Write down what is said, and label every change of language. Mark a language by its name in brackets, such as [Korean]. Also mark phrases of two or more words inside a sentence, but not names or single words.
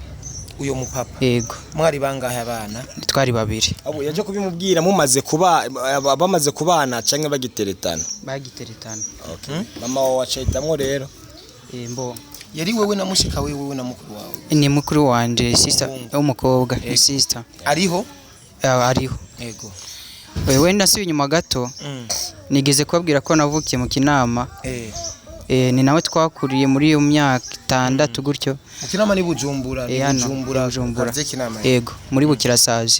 [Rundi] Uyo mupapa? Yego. Mwari bangahe abana? Twari babiri. Yaje kubimubwira bamaze kubana canke bagiteretana? Bagiteretana. Mama wawe acahitamwo rero? Yari wewe na mushika wewe na mukuru wawe? Ni mukuru wanje, sister w'umukobwa, sister. Ariho? Ariho. Yego. Wenda si inyuma gato nigeze kubabwira ko navukiye mu Kinama. Ni nawe twakuriye muri iyo myaka 6 gutyo. Mu Kinama ni Bujumbura? Bujumbura. Yego, muri Bukirasazi.